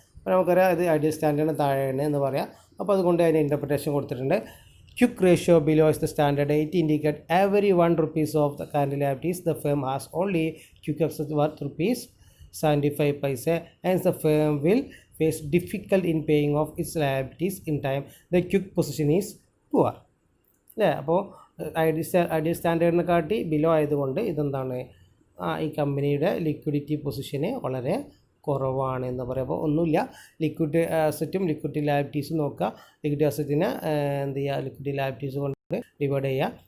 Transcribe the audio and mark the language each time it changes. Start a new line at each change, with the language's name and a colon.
Malayalam: അപ്പോൾ നമുക്കറിയാം ഇത് ഐഡിയൽ സ്റ്റാൻഡേർഡിന് താഴെയാണ് എന്ന് പറയാം. അപ്പോൾ അതുകൊണ്ട് അതിന് ഇൻ്റർപ്രിറ്റേഷൻ കൊടുത്തിട്ടുണ്ട്.
English: Quick ratio below is the standard. It indicates every 1 rupees of the current liabilities the firm has only quick asset worth ₹75. Hence the firm will face difficult in paying off its liabilities in time. The quick position is poor.
Malayalam: അല്ലേ. അപ്പോൾ ideal സ്റ്റാൻഡേർഡിനെ കാട്ടി below ആയതുകൊണ്ട് ഇതെന്താണ്, ഈ കമ്പനിയുടെ liquidity പൊസിഷന് വളരെ കുറവാണ് എന്ന് പറയുമ്പോൾ ഒന്നുമില്ല. ലിക്വിഡ് അസറ്റും ലിക്വിഡിറ്റി ലാബിറ്റീസും നോക്കുക. ലിക്വിഡിറ്റി അസറ്റിനെ എന്ത് ചെയ്യുക, ലിക്വിഡിറ്റി ലാബിറ്റീസ് കൊണ്ട് ഡിവൈഡ് ചെയ്യുക.